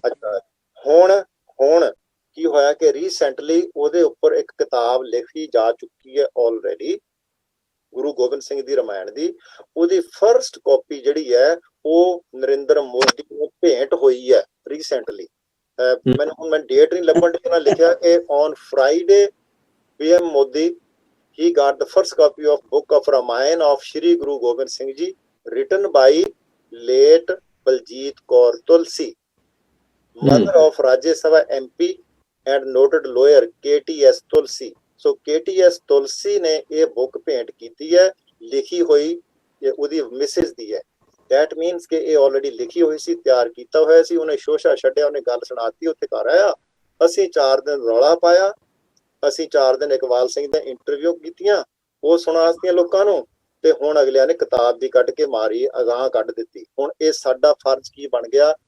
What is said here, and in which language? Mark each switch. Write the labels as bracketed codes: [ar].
[pa] ਅੱਛਾ, ਹੁਣ ਕੀ ਹੋਇਆ ਕਿ ਰੀਸੈਂਟਲੀ ਉਹਦੇ ਉੱਪਰ ਇੱਕ ਕਿਤਾਬ ਲਿਖੀ ਜਾ ਚੁੱਕੀ ਹੈ ਆਲਰੇਡੀ, ਗੁਰੂ ਗੋਬਿੰਦ ਸਿੰਘ ਦੀ ਰਾਮਾਇਣ ਦੀ। ਉਹਦੀ ਫਰਸਟ ਕਾਪੀ ਜਿਹੜੀ ਹੈ ਉਹ ਨਰਿੰਦਰ ਮੋਦੀ ਨੂੰ ਭੇਂਟ ਹੋਈ ਹੈ ਰੀਸੈਂਟਲੀ। ਮੈਨੂੰ ਮੈਂ ਡੇਟ ਨਹੀਂ ਲੱਭਣ ਦੀ, ਉਹਨਾਂ ਲਿਖਿਆ ਕਿ [en] On Friday PM Modi he got the first copy of book of Ramayan of Shri Guru Gobind Singh Ji written by late Baljit Kaur Tulsi, mother of Rajya Sabha MP and noted lawyer KTS Tulsi। [pa] So KTS ਤੁਲਸੀ ਨੇ ਇਹ book ਭੇਂਟ ਕੀਤੀ ਹੈ, ਲਿਖੀ ਹੋਈ ਉਹਦੀ Mrs ਦੀ ਹੈ। [en] that means [pa] ਕਿ ਇਹ ਆਲਰੇਡੀ ਲਿਖੀ ਹੋਈ ਸੀ, ਤਿਆਰ ਕੀਤਾ ਹੋਇਆ ਸੀ। ਉਹਨੇ ਸ਼ੋਸ਼ਾ ਛੱਡਿਆ, ਉਹਨੇ ਗੱਲ ਸੁਣਾਤੀ, ਉੱਥੇ ਘਰ ਆਇਆ। ਅਸੀਂ 4 ਦਿਨ ਰੌਲਾ ਪਾਇਆ, ਅਸੀਂ 4 ਦਿਨ ਇਕਬਾਲ ਸਿੰਘ ਦਾ ਇੰਟਰਵਿਊ ਕੀਤੀਆਂ, ਉਹ ਸੁਣਾਤੀਆਂ ਲੋਕਾਂ ਨੂੰ, ਤੇ ਹੁਣ ਅਗਲਿਆਂ ਨੇ ਕਿਤਾਬ ਦੀ ਕੱਢ ਕੇ ਮਾਰੀ, ਅਗਾਂਹ ਕੱਢ ਦਿੱਤੀ। ਹੁਣ ਇਹ ਸਾਡਾ ਫਰਜ਼ ਕੀ ਬਣ ਗਿਆ